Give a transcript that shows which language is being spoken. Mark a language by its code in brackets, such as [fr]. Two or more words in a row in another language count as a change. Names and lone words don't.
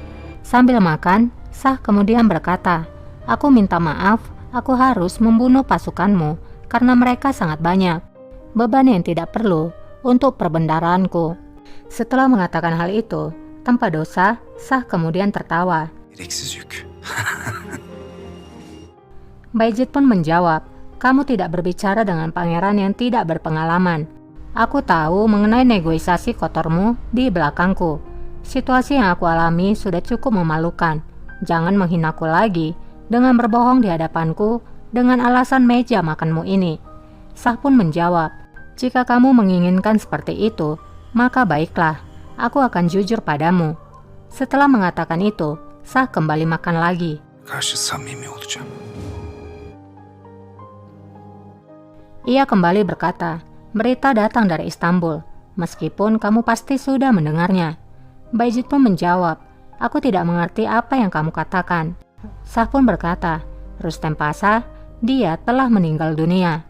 [id] Sambil makan, Shah kemudian berkata, "Aku minta maaf, aku harus membunuh pasukanmu karena mereka sangat banyak. Beban yang tidak perlu untuk perbendaharánku." Setelah mengatakan hal itu, tanpa dosa, Shah kemudian tertawa. [tr] Gereksiz yük. [id] Bayezid pun menjawab, "Kamu tidak berbicara dengan pangeran yang tidak berpengalaman. Aku tahu mengenai negosiasi kotormu di belakangku. Situasi yang aku alami sudah cukup memalukan. Jangan menghinaku lagi dengan berbohong di hadapanku dengan alasan meja makanmu ini. Shah pun menjawab, jika kamu menginginkan seperti itu, maka baiklah, aku akan jujur padamu. Setelah mengatakan itu, Shah kembali makan lagi. [tr] Karşı samimi olacağım. [id] Ia kembali berkata, berita datang dari Istanbul, meskipun kamu pasti sudah mendengarnya. Bayezid pun menjawab, aku tidak mengerti apa yang kamu katakan. Shah pun berkata, Rustem Pasha, dia telah meninggal dunia.